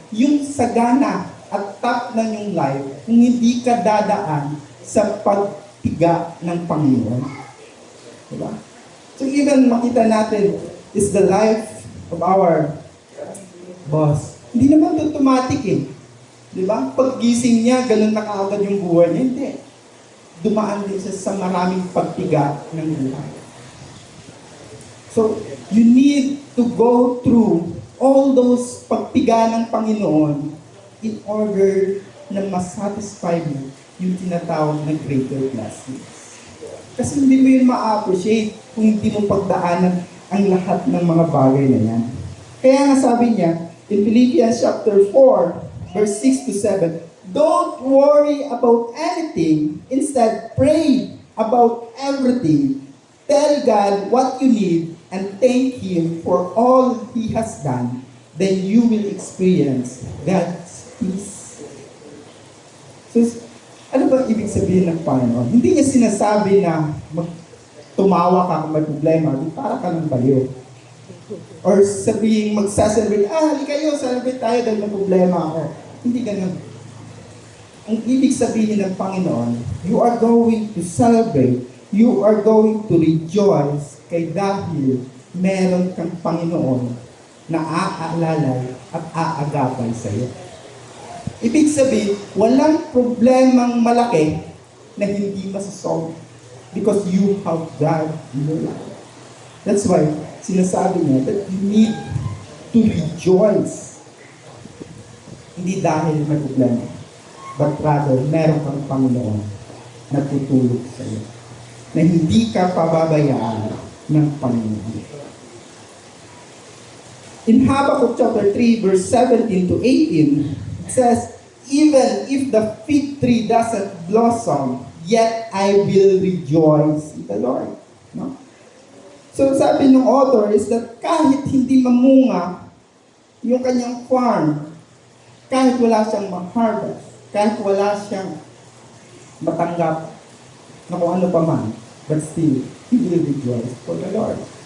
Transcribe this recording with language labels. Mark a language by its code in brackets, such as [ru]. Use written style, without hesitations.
[tl] yung sagana at top na yung life kung hindi ka dadaan sa pagtiga ng Panginoon. Diba? [en] So even [tl] makita natin [en] is the life of our boss. [tl] Hindi naman automatic eh. Diba? Paggising niya, ganun na kaagad yung buhay niya. Hindi. Dumaan din siya sa maraming pagtiga ng buhay. [en] So, you need to go through all those [tl] pagtiga ng Panginoon [en] in order [tl] na masatisfy mo yung tinatawag na [en] greater blessings. [tl] Kasi hindi mo yun ma-appreciate kung hindi mo pagdaanan ang lahat ng mga bagay na yan. Kaya nga sabi niya, [en] in Philippians chapter 4, verse 6 to 7, don't worry about anything. Instead, pray about everything. Tell God what you need and thank Him for all He has done. Then you will experience God's peace. [tl] So, ano ba ibig sabihin ng Panginoon? Hindi niya sinasabi na tumawa ka kung may problema, para ka ng baliw. Or sabihin, magsa-celebrate, halika kayo, celebrate tayo dahil may problema ako. Hindi ganun. Ang ibig sabihin ng Panginoon, [en] you are going to celebrate, you are going to rejoice, [tl] kay dahil meron kang Panginoon na aalalay at aagapay sa iyo. Ibig sabihin, walang problemang malaki na hindi masasolve [en] because you have God in your life. That's why, [tl] sinasabi niya [en] that you need to rejoice. [tl] Hindi dahil may problema, [en] but rather, [tl] meron kang Panginoon na tutulog sa iyo. Na hindi ka pababayaan ng Panginoon. [en] In Habakkuk chapter 3, verse 17 to 18, it says, even if the fig tree doesn't blossom, yet I will rejoice in the Lord. [tl] No? So sabi ng author [en] is that [tl] kahit hindi mamunga yung kanyang farm, kahit wala siyang ma-harvest, kahit wala siyang matanggap na kung ano pa man, [en] but still, he will rejoice for the Lord.